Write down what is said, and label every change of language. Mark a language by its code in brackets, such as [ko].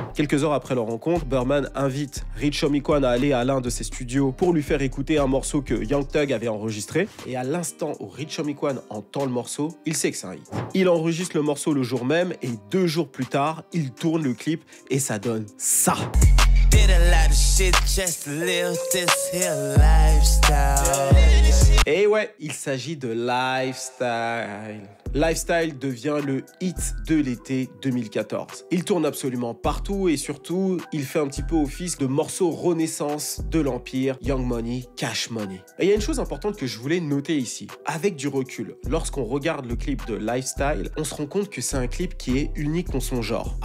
[fr] Quelques heures après leur rencontre, Birdman invite Rich Homie Quan à aller à l'un de ses studios pour lui faire écouter un morceau que Young Thug avait enregistré. Et à l'instant où Rich Homie Quan entend le morceau, il sait que c'est un hit. Il enregistre le morceau le jour même et 2 jours plus tard, il tourne le clip et ça donne ça. [en] Did a lot of shit just to live this here lifestyle. [fr] Et ouais, il s'agit de Lifestyle. Lifestyle devient le hit de l'été 2014. Il tourne absolument partout et surtout, il fait un petit peu office de morceau renaissance de l'empire Young Money, Cash Money. Et il y a une chose importante que je voulais noter ici. Avec du recul, lorsqu'on regarde le clip de Lifestyle, on se rend compte que c'est un clip qui est unique en son genre.